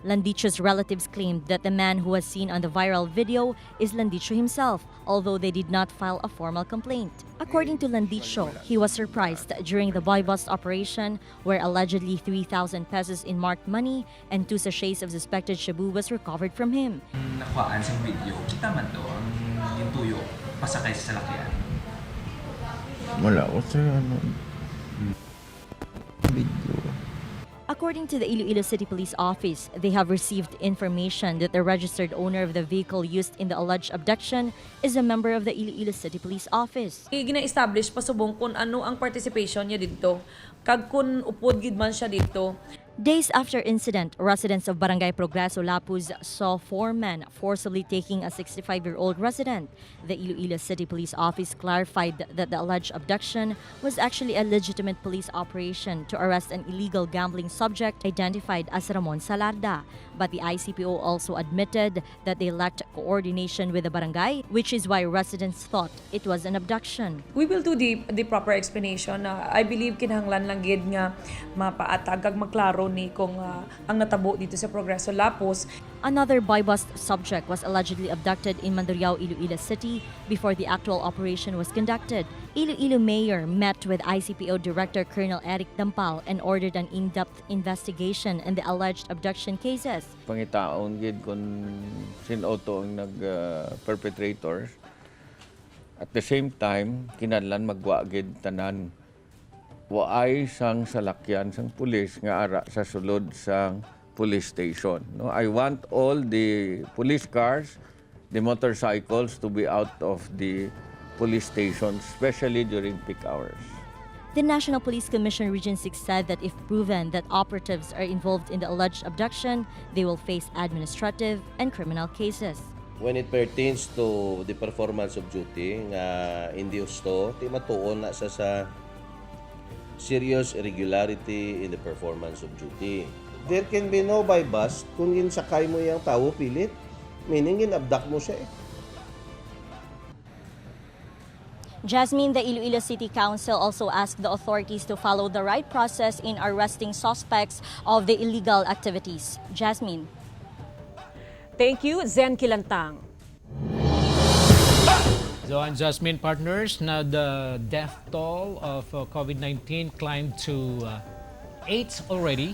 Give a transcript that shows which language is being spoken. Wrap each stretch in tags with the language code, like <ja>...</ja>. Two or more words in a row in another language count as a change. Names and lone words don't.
<en>Landicho's relatives claimed that the man who was seen on the viral video is Landicho himself, although they did not file a formal complaint. According to Landicho, he was surprised during the boy bust operation where allegedly 3,000 pesos in marked money and 2 sachets of suspected shabu was recovered from him.</en> <hil>Nakuhaan sa video, kita man to ang tuyo pasakay sa salakyan. Wala ko sa video.</hil> <en>According to the Iloilo City Police Office, they have received information that the registered owner of the vehicle used in the alleged abduction is a member of the Iloilo City Police Office.</en> <hil>Gina-establish pasubong kung ano ang participation niya dito. Kag kun upod gid man siya dito.</hil> <en>Days after incident, residents of Barangay Progreso, Lapuz saw 4 men forcibly taking a 65-year-old resident. The Iloilo City Police Office clarified that the alleged abduction was actually a legitimate police operation to arrest an illegal gambling subject identified as Ramon Salarda. But the ICPO also admitted that they lacked coordination with the barangay, which is why residents thought it was an abduction. We will do the proper explanation. I believe</en> <hil>kinahanglan lang gid nga mapaatag ag maklaro ni kung ang natabo dito sa Progreso, Lapuz.</hil> <en>Another boy bust subject was allegedly abducted in Mandurriao, Iloilo City before the actual operation was conducted. Iloilo Mayor met with ICPO Director Colonel Eric Dampal and ordered an in-depth investigation in the alleged abduction cases.</en> <hil>Pangitaon gid kung sino-to ang nag-perpetrators.</hil> <en>At the same time,</en> <hil>kinahanglan magwa gid tanan. Waay sang salakyan sang pulis nga ara sa sulod sang police station.</hil> <en>No, I want all the police cars, the motorcycles to be out of the police stations, especially during peak hours. The National Police Commission Region 6 said that if proven that operatives are involved in the alleged abduction, they will face administrative and criminal cases. When it pertains to the performance of duty,</en> <hil>nga hindi gusto, ti matuon na sa</hil> <en>serious irregularity in the performance of duty. There can be no by bust</en> <tl>kung ginsakay mo yung tao pilit, meaning ginabdak mo siya eh.</tl> <en>Jasmine, the Iloilo City Council also asked the authorities to follow the right process in arresting suspects of the illegal activities. Jasmine. Thank you, Zen Kilantang. So, and Jasmine, partners, na the death toll of COVID-19 climbed to 8 already.</en>